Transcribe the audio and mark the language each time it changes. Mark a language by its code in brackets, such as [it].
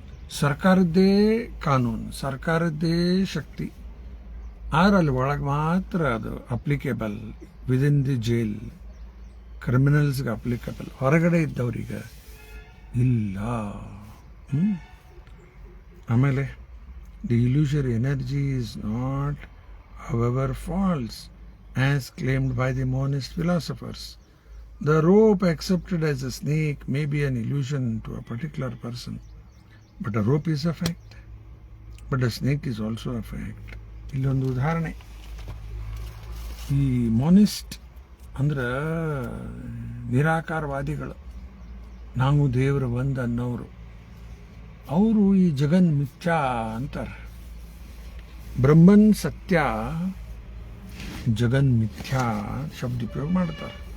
[kn] ಸರ್ಕಾರದ್ದೇ ಕಾನೂನು, ಸರ್ಕಾರದ್ದೇ ಶಕ್ತಿ. ಅಲ್ಲಿ ಒಳಗೆ ಮಾತ್ರ ಅದು applicable. [en] within the jail ಕ್ರಿಮಿನಲ್ಸ್ಗೆ [kn] applicable, ಹೊರಗಡೆ ಇದ್ದವ್ರಿಗೆ ಇಲ್ಲ. [en] ಆಮೇಲೆ the illusory energy is not, however, false as claimed by the monist philosophers. The rope accepted as a snake may be an illusion to a particular person, but a rope is a fact, but a snake is also a fact. [kn] ಇಲ್ಲೊಂದು ಉದಾಹರಣೆ. ಈ ಮೊನಿಸ್ಟ್ ಅಂದ್ರೆ ನಿರಾಕಾರವಾದಿಗಳು, ನಾವು ದೇವರು ಬಂದ ಅನ್ನೋರು. ಅವರು ಈ ಜಗನ್ ಮಿಥ್ಯಾ ಅಂತಾರೆ. [sa] ಬ್ರಹ್ಮನ್ ಸತ್ಯ, ಜಗನ್ ಮಿಥ್ಯಾ [kn] ಶಬ್ದ ಉಪಯೋಗ ಮಾಡ್ತಾರೆ.